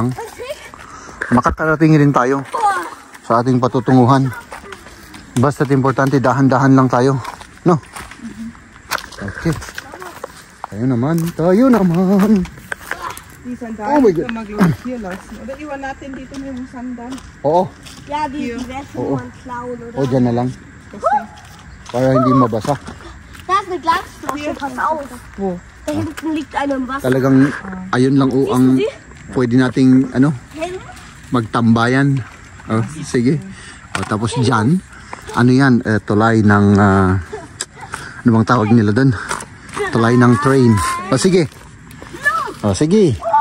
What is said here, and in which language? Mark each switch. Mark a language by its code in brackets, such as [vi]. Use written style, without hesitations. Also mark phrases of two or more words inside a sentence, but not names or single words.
[tl] Makakarating rin tayo sa ating patutunguhan. Basta't importante, dahan-dahan lang tayo. No? Okay. Tayo naman. [en] Oh my God. [tl] Oder iwan natin dito na yung sandal. Oo. [de] Ja, die Wäsche man klauen, oder? [tl] O, dyan na lang. Para hindi mabasa. [de] Da ist eine Glasflasche, pass auf. Wo? Da hinten liegt eine im Wasser. [tl] Talagang ayun lang o ang pwede nating ano, magtambayan. Oh, sige. O, tapos dyan, ano yan, tulay ng, ano bang tawag nila doon? Tulay ng train. O sige. O sige.